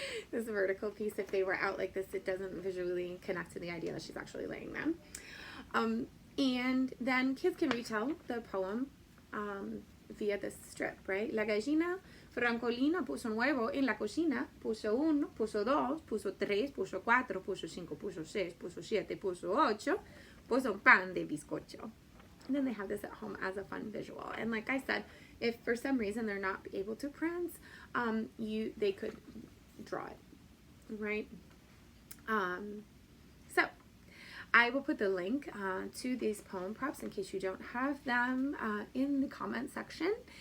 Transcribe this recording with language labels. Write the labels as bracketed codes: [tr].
[en] This vertical piece, if they were out like this, it doesn't visually connect to the idea that she's actually laying them. And then kids can retell the poem via this strip, right? [es] La gallina Francolina puso un huevo en la cocina, puso uno, puso dos, puso tres, puso cuatro, puso cinco, puso seis, puso siete, puso ocho, puso un pan de bizcocho. [en] And then they have this at home as a fun visual. And like I said, if for some reason they're not able to print, they could draw it, right? So I will put the link to these poem props in case you don't have them in the comment section.